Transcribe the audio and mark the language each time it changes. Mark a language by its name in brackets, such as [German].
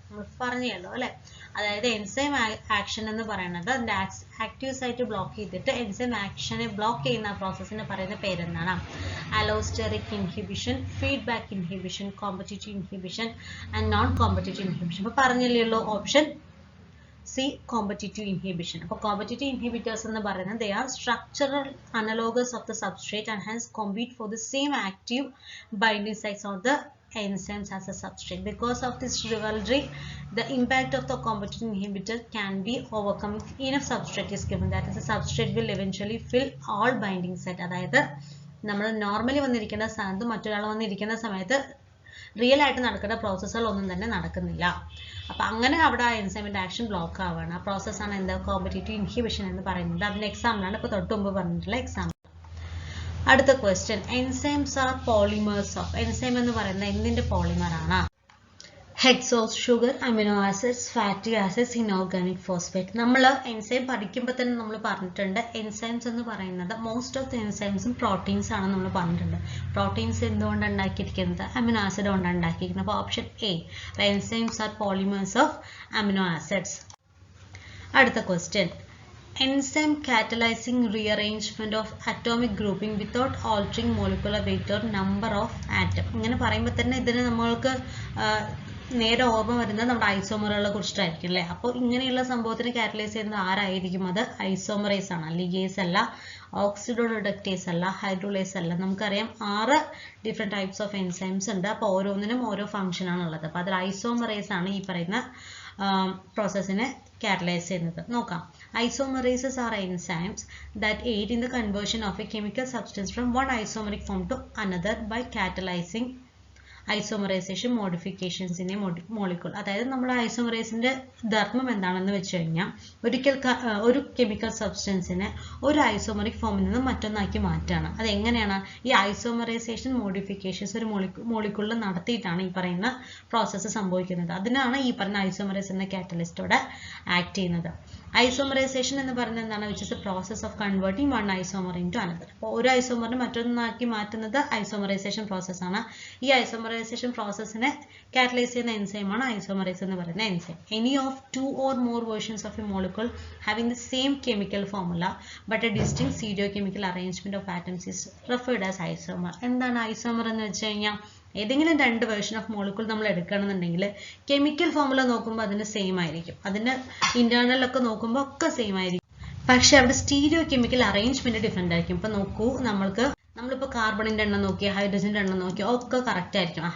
[Malayalam] നമ്മൾ പറഞ്ഞല്ലോ അല്ലെ. അതായത് എൻസൈം ആക്ഷൻ എന്ന് പറയുന്നത് അതിന്റെ ആക്റ്റീവ് സൈറ്റ് ബ്ലോക്ക് ചെയ്തിട്ട് എൻസൈം ആക്ഷനെ ബ്ലോക്ക് ചെയ്യുന്ന പ്രോസസ്സിന് പറയുന്ന പേരെന്താണ്? [English] Allosteric inhibition, feedback inhibition, competitive inhibition and non competitive inhibition. [Malayalam] അപ്പോൾ പറഞ്ഞില്ലല്ലോ ഓപ്ഷൻ സി കോമ്പറ്റീറ്റീവ് ഇൻഹിബിഷൻ. അപ്പോൾ കോമ്പറ്റീറ്റീവ് ഇൻഹിബിറ്റേഴ്സ് എന്ന് പറയുന്നത് [English] they are structural analogues of the substrate and hence compete for the same active binding sites of the enzymes as a substrate. Because of this rivalry, the impact of the competitive inhibitor can be overcome if enough substrate is given. That is, the substrate will eventually fill all binding site. [Malayalam] അതായത് നമ്മൾ normally വന്നിരിക്കുന്ന സ്ഥാനത്ത് മറ്റൊരാൾ വന്നിരിക്കുന്ന സമയത്ത് real ആയിട്ട് നടക്കുന്ന പ്രോസസ്സുകൾ ഒന്നും തന്നെ നടക്കുന്നില്ല. അപ്പൊ അങ്ങനെ അവിടെ ആ എൻസൈമിന്റെ ആക്ഷൻ ബ്ലോക്ക് ആവുകയാണ്. ആ പ്രോസസ്സാണ് എന്താ? കോമ്പറ്റീറ്റീവ് ഇൻഹിബിഷൻ എന്ന് പറയുന്നത്. അതിന്റെ എക്സാമ്പിളാണ് ഇപ്പൊ തൊട്ട് മുമ്പ് പറഞ്ഞിട്ടുള്ള എക്സാമ്പിൾ. അടുത്ത question, [English] Enzymes are polymers of. [Malayalam] Enzyme എന്ന് പറയുന്നത് എന്തിന്റെ പോളിമർ ആണ്? [English] Hexose, sugar, amino acids, fatty acids, inorganic phosphate. [Malayalam] നമ്മൾ എൻസൈം പഠിക്കുമ്പോൾ തന്നെ നമ്മൾ പറഞ്ഞിട്ടുണ്ട് എൻസൈംസ് എന്ന് പറയുന്നത് മോസ്റ്റ് ഓഫ് ദി എൻസൈംസും പ്രോട്ടീൻസ് ആണെന്ന് നമ്മൾ പറഞ്ഞിട്ടുണ്ട്. പ്രോട്ടീൻസ് എന്തുകൊണ്ടാണ് ഉണ്ടാക്കിയിരിക്കുന്നത്? അമിനോ ആസിഡ് കൊണ്ടാണ് ഉണ്ടാക്കിയിരിക്കുന്നത്. [English] അപ്പോൾ option A enzymes are polymers of amino acids. [Malayalam] അടുത്ത [English] Question, enzyme catalyzing rearrangement of atomic grouping without altering molecular weight or number of atom. [Malayalam] ഇങ്ങനെ പറയുമ്പോൾ തന്നെ ഇതിന് നമ്മൾക്ക് നേരെ ഓർമ്മ വരുന്നത് നമ്മുടെ ഐസോമറുകളെ കുറിച്ചിട്ടായിരിക്കും അല്ലേ. അപ്പോൾ ഇങ്ങനെയുള്ള സംഭവത്തിന് കാറ്റലൈസ് ചെയ്യുന്നത് ആരായിരിക്കും? അത് ഐസോമറേസ് ആണ്, ലിഗേസ് അല്ല, ഓക്സിഡോറിഡക്റ്റേസ് അല്ല, ഹൈഡ്രോളേസ് അല്ല. നമുക്കറിയാം 6 ഡിഫറെന്റ് ടൈപ്സ് ഓഫ് എൻസൈംസ് ഉണ്ട്. അപ്പോൾ ഓരോന്നിനും ഓരോ ഫംഗ്ഷൻ ആണുള്ളത്. അപ്പോൾ അതിൽ ഐസോമറേസ് ആണ് ഈ പറയുന്ന പ്രോസസ്സിനെ catalyze ചെയ്യുന്നത്. നോക്കാം. [English] Isomerases are enzymes that aid in the conversion of a chemical substance from one isomeric form to another by catalyzing isomerization modifications in a molecule. [Malayalam] അതായത് നമ്മൾ ഐസോമറേസിന്റെ ധർമ്മം എന്താണെന്ന് വെച്ച് കഴിഞ്ഞാൽ ഒരു കെമിക്കൽ സബ്സ്റ്റൻസിനെ ഒരു ഐസോമറിക് ഫോമിൽ നിന്ന് മറ്റൊന്നാക്കി മാറ്റാണ്. അത് എങ്ങനെയാണ്? ഈ ഐസോമറൈസേഷൻ മോഡിഫിക്കേഷൻസ് ഒരു മോളിക്യൂളിൽ നടത്തിയിട്ടാണ് ഈ പറയുന്ന പ്രോസസ്സ് സംഭവിക്കുന്നത്. അതിനാണ് ഈ പറയുന്ന ഐസോമറേസ് എന്ന കാറ്റലിസ്റ്റോടെ ആക്ട് ചെയ്യുന്നത്. ഐസോമറൈസേഷൻ എന്ന് പറയുന്നത് എന്താണ്? [English] Which is a process of converting one isomer into another. [Malayalam] അപ്പോൾ ഒരു ഐസോമറിനെ മറ്റൊന്നാക്കി മാറ്റുന്നത് ഐസോമറൈസേഷൻ പ്രോസസ്സാണ്. ഈ ഐസോമറൈസേഷൻ പ്രോസസ്സിനെ കാറ്റലൈസ് ചെയ്യുന്ന എൻസൈമാണ് ഐസോമറേസ് എന്ന് പറയുന്ന enzyme. [English] Any of 2 or more versions of a molecule having the same chemical formula but a distinct stereochemical arrangement of atoms is referred as isomer. [Malayalam] എന്താണ് isomer എന്ന് വെച്ച് കഴിഞ്ഞാൽ ഏതെങ്കിലും 2 വേർഷൻ ഓഫ് മോളിക്യൂൾ നമ്മൾ എടുക്കണമെന്നുണ്ടെങ്കിൽ chemical formula നോക്കുമ്പോൾ അതിന് same ആയിരിക്കും, അതിന്റെ ഇന്റേണലൊക്കെ നോക്കുമ്പോൾ ഒക്കെ സെയിം ആയിരിക്കും. പക്ഷെ അവിടെ സ്റ്റീരിയോ കെമിക്കൽ അറേഞ്ച്മെന്റ് ഡിഫറെന്റ് ആയിരിക്കും. ഇപ്പൊ നോക്കൂ, നമ്മൾക്ക് നമ്മളിപ്പോൾ കാർബണിൻ്റെ എണ്ണം നോക്കി ഹൈഡ്രജൻ്റെ എണ്ണം നോക്കി ഒക്കെ കറക്റ്റ് ആയിരിക്കും.